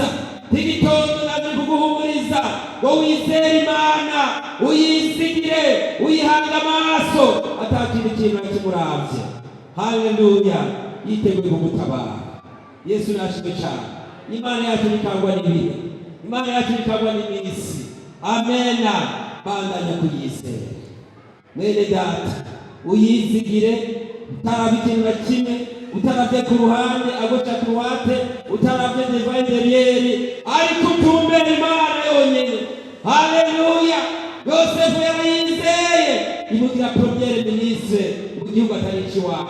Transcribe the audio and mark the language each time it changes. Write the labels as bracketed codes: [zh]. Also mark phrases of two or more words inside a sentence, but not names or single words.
[rn] Igitondo naje kuguhumuriza ngo wizere Imana, uyizigire, uyihanga amaso, atakindi kintu nakimuravye. Haleluya, yiteguye kugutabara. Yesu nashimwe cyane. Imana yacu ikangwa n'ibihe, Imana yacu ikangwa n'iminsi. Amena, bandanya kuyizera. Mwene data, uyizigire, utaraba ikintu na kimwe, utaravye ku ruhande agoca ku ruhande, utaravye [fr] devant derrière, [rn] ariko utumbere Imana yonyene. Haleluya, Yosefu yarayizeye imugira [fr] premier ministre [rn] mu gihugu atari ikiwabo.